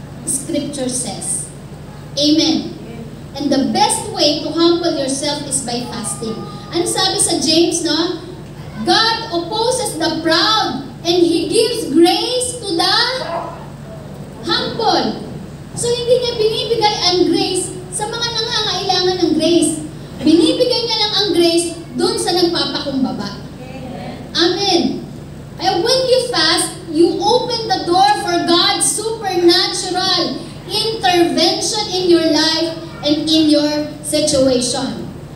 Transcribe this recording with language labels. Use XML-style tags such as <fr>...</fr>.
<en>Scripture says. Amen. And the best way to humble yourself is by fasting.</en> <tl>Ano sabi sa</tl> <en>James, no? God opposes the proud and He gives grace to the humble.</en> <tl>So hindi niya binibigay ang grace sa mga nangangailangan ng grace. Binibigay niya lang ang grace dun sa nagpapakumbaba. Amen.</tl> <en>And when you fast, you open the door for God's supernatural intervention in your life and in your situation.</en>